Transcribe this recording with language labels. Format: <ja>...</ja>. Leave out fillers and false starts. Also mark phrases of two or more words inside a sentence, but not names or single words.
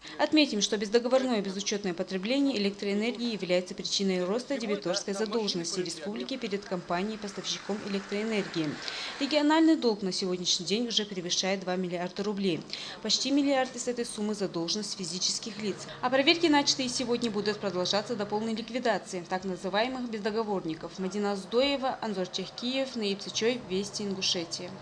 <ru>Отметим, что бездоговорное безучетное потребление электроэнергии является причиной роста дебиторской задолженности республики перед компанией-поставщиком электроэнергии. Региональный долг на сегодняшний день уже превышает 2 миллиарда рублей. Почти миллиард из этой суммы задолженность физических лиц. А проверки, начатые сегодня, будут продолжаться до полной ликвидации так называемых бездоговорников. Мадина Аздоева, Анзор Чехкиев, Наиб Сычой, Вести, Ингушетия.</ru>